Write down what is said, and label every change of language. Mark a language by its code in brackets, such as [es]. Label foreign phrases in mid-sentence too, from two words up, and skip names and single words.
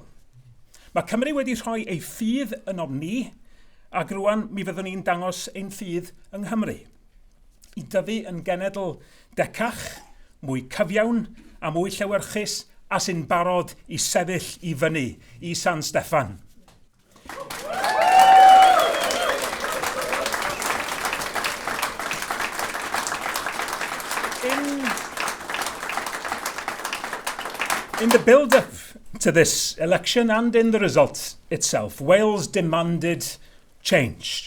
[cy] Mae Cymru wedi rhoi ei ffydd yn ofni, ac rwan mi fyddwn ni'n dangos ein ffydd yng Nghymru. I dyfu yn genedl decach, mwy cyfiawn a mwy llewyrchus a sy'n barod i sefyll i fyny i San Steffan. [en] In the build-up to this election and in the result itself, Wales demanded change.